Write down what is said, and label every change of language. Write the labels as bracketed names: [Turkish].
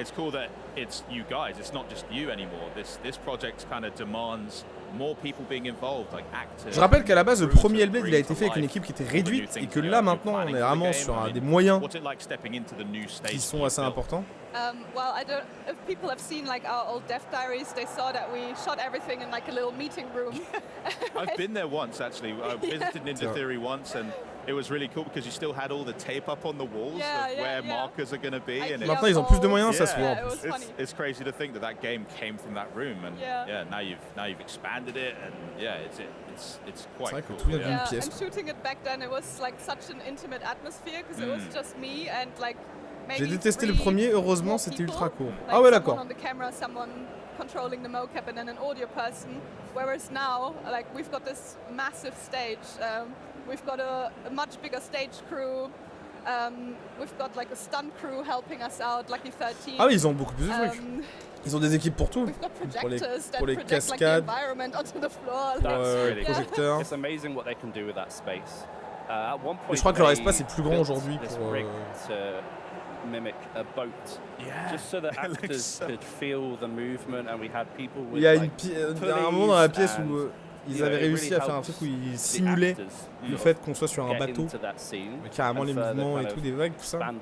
[English] It's cool that it's you guys. It's not just you anymore. This project kind of demands more people being involved, like actors. [French] Je rappelle qu'à la base, le premier Hellblade, il a été fait avec une équipe qui était réduite et que là, maintenant, on est vraiment sur des moyens qui sont assez importants. [English] Well, I don't. If people have seen like our old dev diaries, they saw that we shot everything in like a little meeting room. I've been there once actually. I visited Ninja Theory once, and it was really cool because you still had all the tape up on the walls of where markers are going to be. And [French] Maintenant, ils ont plus de moyens, ça se voit. [English] It's crazy to think that game came from that room, and now you've expanded it, and it's quite cool. And shooting it back then, it was like such an intimate atmosphere because it was just me and like. [French] J'ai détesté le premier, heureusement c'était ultra court. [English] Like [French] Ah ouais, d'accord. [English] someone on the camera, someone controlling the mocap, and then an audio person. Whereas now, like we've got this massive stage. We've got a much bigger stage crew. We've got like a stunt crew helping us out, Lucky 13. [French] Ah oui, ils ont beaucoup plus de trucs. Ils ont des équipes pour tout. Pour les cascades, projecteurs. [English] It's amazing what they can do with that space. At one point, [French] Et je crois que leur espace est plus grand aujourd'hui pour... [English] mimic a boat, just so that actors could feel the movement, and we had people with. [French] Il y a un moment dans la pièce où ils avaient réussi à faire un truc où ils simulaient le fait qu'on soit sur un bateau, mais carrément les mouvements et tout, des vagues, tout ça.